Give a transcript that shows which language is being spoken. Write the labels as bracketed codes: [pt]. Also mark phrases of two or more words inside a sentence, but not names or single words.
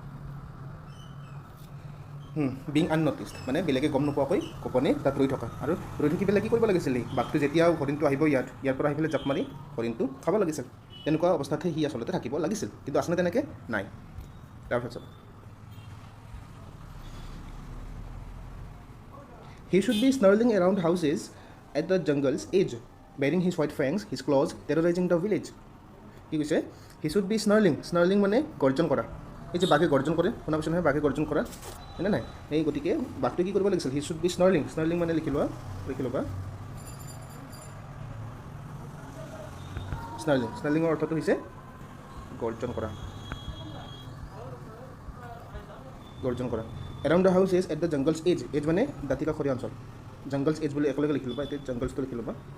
[en] being unnoticed [as] মানে বেলেগে গম নোপোৱাকৈ গোপনে তাত ৰৈ থকা। আৰু ৰৈ থাকি পেলাই কি কৰিব লাগিছিল, এই বাঘটো যেতিয়া হৰিণটো আহিব ইয়াৰ পৰা আহি পেলাই জাপ মাৰি হৰিণটো খাব লাগিছিল। তেনেকুৱা অৱস্থাতহে সি আচলতে থাকিব লাগিছিল, কিন্তু আচলতে তেনেকৈ নাই। [en] তাৰপিছত he should be snarling around houses at the jungle's edge, bearing his white fangs, his claws, terrorizing the village. [as] কি কৈছে, [en] he should be snarling [as] মানে গৰ্জন কৰা। এই যে বাঘে গৰ্জন কৰে, শুনা পাইছে নহয়, বাঘে গৰ্জন কৰা, হয়নে নাই? এই গতিকে বাঘটোৱে কি কৰিব লাগিছিল, [en] he should be snarling [as] মানে লিখি ল'বা snarlingৰ অৰ্থটো হৈছে গৰ্জন কৰা। [en] around the houses at the jungle's edge [as] মানে দাঁতিকাষৰীয়া অঞ্চল, [en] jungle's edge [as] বুলি একেলগে লিখি ল'বা, এতিয়া জংগলছটো লিখি ল'বা।